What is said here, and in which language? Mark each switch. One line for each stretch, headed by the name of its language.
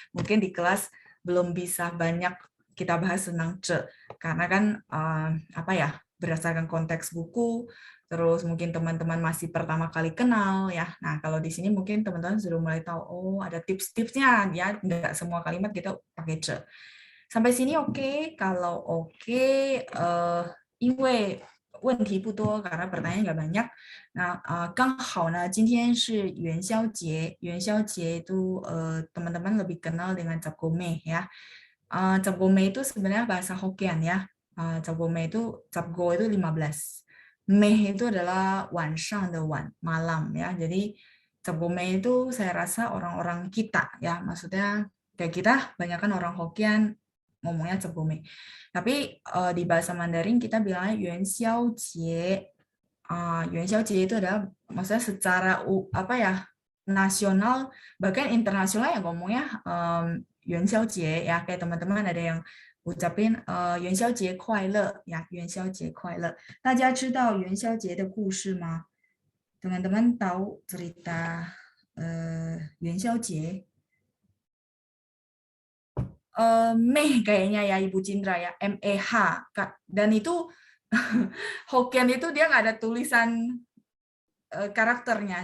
Indonesian: Mungkin di kelas belum bisa banyak kita bahas tentang ce karena kan apa ya, berdasarkan konteks buku, terus mungkin teman-teman masih pertama kali kenal ya. Nah, kalau di sini mungkin teman-teman sudah mulai tahu, oh ada tips-tipsnya ya, nggak semua kalimat kita pakai ce. Sampai sini oke? Kalau oke,
Chinese: 因为问题不多
Indonesian: karena pertanyaan nggak banyak.
Chinese: Nah, 刚好呢，今天是元宵节。
Indonesian: 元宵节itu teman-teman lebih kenal dengan Cap Gome ya. Cap Gome itu sebenarnya bahasa Hokkien ya. Cap Gome itu Cap Go itu 15. Mei itu adalah
Chinese: 晚上的晚,
Indonesian: malam ya. Jadi Cap Gome itu saya rasa orang-orang kita ya, maksudnya kayak kita, banyakkan orang Hokkien ngomongnya Cap Gome. Tapi di bahasa Mandarin kita bilangnya Yuan Xiao Jie. Yuan Xiao Jie itu adalah maksudnya secara apa ya, nasional bahkan internasional ya ngomongnya Yuan Xiao Jie ya, kayak teman-teman ada yang ucapin
Chinese: 元宵节快乐
Indonesian: ya,
Chinese: 元宵节快乐. 大家知道元宵节的故事吗?
Indonesian: Teman-teman tahu cerita 元宵节? Meh kayaknya ya Ibu Cindra ya, MEH. Dan itu Hokkien itu dia nggak ada tulisan karakternya.